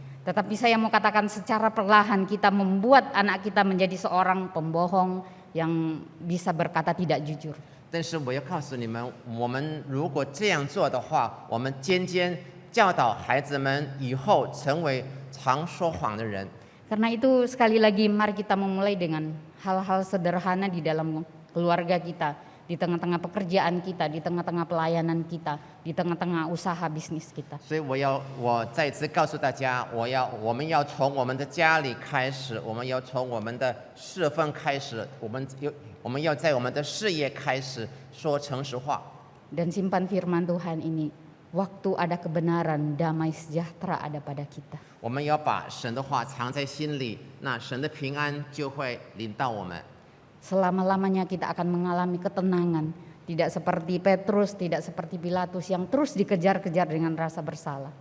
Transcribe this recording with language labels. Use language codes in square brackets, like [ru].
[id] Tetapi saya mau katakan secara perlahan kita membuat anak kita menjadi seorang pembohong yang bisa berkata tidak jujur. [zh] 但是我要告诉你们，我们如果这样做的话，我们渐渐教导孩子们以后成为常说谎的人。 [id] Karena itu sekali lagi mari kita memulai dengan hal-hal sederhana di dalam keluarga kita, di tengah-tengah pekerjaan kita, di tengah-tengah pelayanan kita, di tengah-tengah usaha bisnis kita. [zh] 所以我再次告诉大家，我们要从我们的家里开始，我们要从我们的侍奉开始，我们要在我们的事业开始说诚实话。 [id] Dan simpan firman Tuhan ini, waktu ada kebenaran, damai sejahtera ada pada kita. [zh] 我们要把神的话藏在心里，那神的平安就会临到我们。 [id] Selama-lamanya kita akan mengalami ketenangan, tidak seperti Petrus, tidak seperti Pilatus yang terus dikejar-kejar dengan rasa bersalah.